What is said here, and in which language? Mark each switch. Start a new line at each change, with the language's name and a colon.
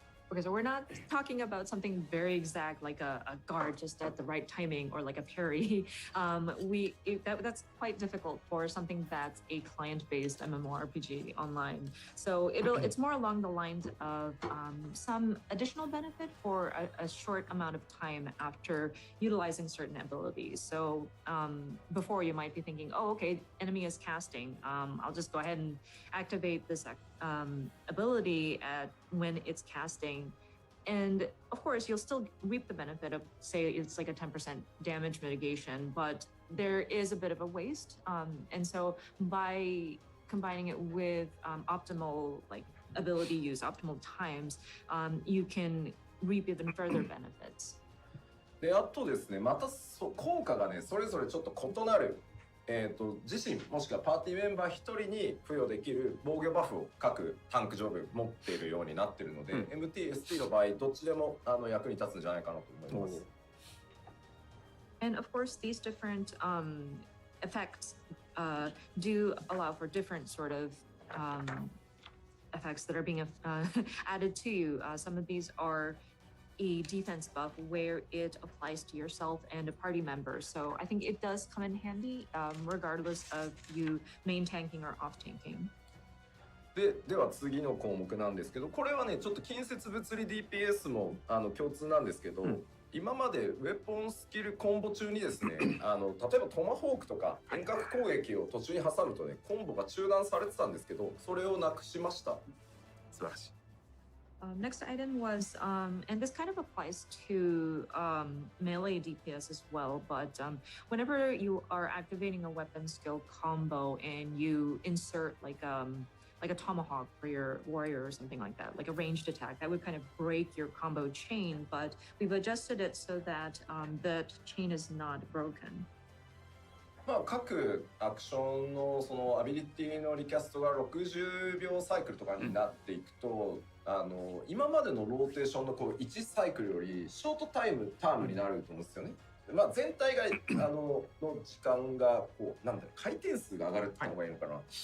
English: Okay, so we're not talking about something very exact like a guard just at the right timing or like a parry. That's quite difficult for something that's a client-based MMORPG online. So it's more along the lines of some additional benefit for a short amount of time after utilizing certain abilities. So before you might be thinking, oh, okay, enemy is casting. I'll just go ahead and activate this ability when it's casting. And of course, you'll still reap the benefit of, say, it's like a 10% damage mitigation, but there is a bit of a waste. And so by combining it with optimal like ability use, optimal times, you can reap even further benefits.
Japanese: で、あとですね、また効果がね、それぞれちょっと異なる。自身もしくはパーティーメンバー1人に付与できる防御バフを各タンクジョブ持っているようになっているので、MT、ST の場合どっちでも役に立つんじゃないかなと思います。
English: And of course, these different effects do allow for different sort of effects that are being added to you. Some of these are a defense buff where it applies to yourself and a party member. So I think it does come in handy regardless of you main tanking or off tanking.
Japanese: では次の項目なんですけど、これはねちょっと近接物理 DPS も共通なんですけど、今までウェポンスキルコンボ中にですね例えばトマホークとか遠隔攻撃を途中に挟むとねコンボが中断されてたんですけど、それをなくしました。素晴らしい。
English: Next item was, and this kind of applies to melee DPS as well, but whenever you are activating a weapon skill combo and you insert like a tomahawk for your warrior or something like that, like a ranged attack, that would kind of break your combo chain, but we've adjusted it so that that chain is not broken.
Japanese: まあ各アクションのそのアビリティのリキャストが60秒サイクルとかになっていくと、今までのローテーションのこう1サイクルよりショートタームになると思うんですよね。まあ全体がの時間がこうなんだろう回転数が上がるって言った方がいいのかな。